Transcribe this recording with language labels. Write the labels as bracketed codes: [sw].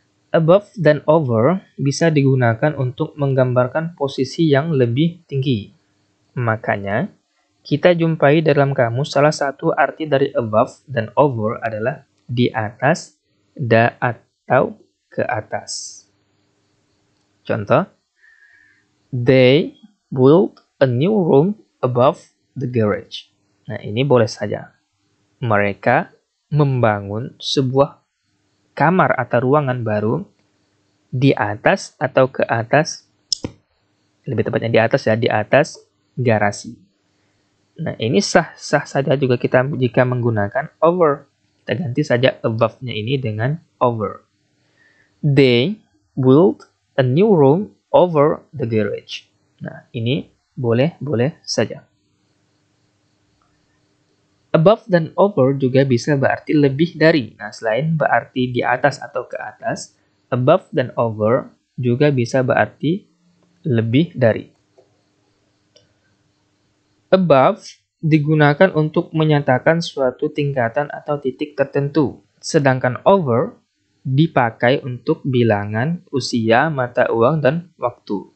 [id] Above dan over bisa digunakan untuk menggambarkan posisi yang lebih tinggi. Makanya, kita jumpai dalam kamus salah satu arti dari above dan over adalah di atas, atau ke atas. [en] Contoh, they built a new room above the garage. [id] Nah, ini boleh saja. Mereka membangun sebuah kamar atau ruangan baru di atas atau ke atas, lebih tepatnya di atas ya, di atas garasi. Nah, ini sah-sah saja juga kita jika menggunakan over. Kita ganti saja above-nya ini dengan over. [en] They built a new room over the garage. [id] Nah, ini boleh saja. Above dan over juga bisa berarti lebih dari. Nah, selain berarti di atas atau ke atas, above dan over juga bisa berarti lebih dari. Above digunakan untuk menyatakan suatu tingkatan atau titik tertentu, sedangkan over dipakai untuk bilangan, usia, mata uang, dan waktu.